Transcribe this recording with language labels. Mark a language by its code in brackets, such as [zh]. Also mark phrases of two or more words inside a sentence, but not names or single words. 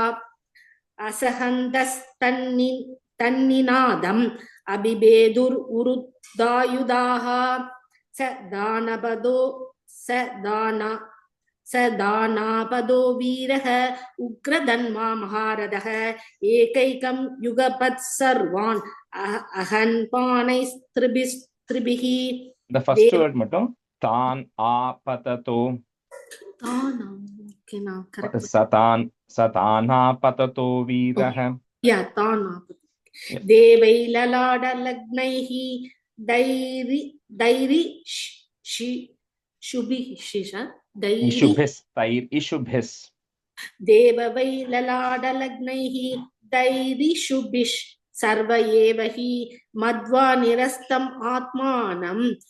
[sa] असहन्तस्तन्निनादम् अबिभेदुरुदायुधाः स दानापदो वीरः उग्रधन्वा महारथः एकैकं युगपत् सर्वान् अहन्पानैस्त्रिभिः [en] The first word [ta] மட்டும் தான் [sa] आपततो सदानापततो वीरः देवै ललाडलग्नैः इशुभिः देववै ललाडलग्नैः दैरिशुभिः सर्व एव हि मध्वा निरस्तम् आत्मानम्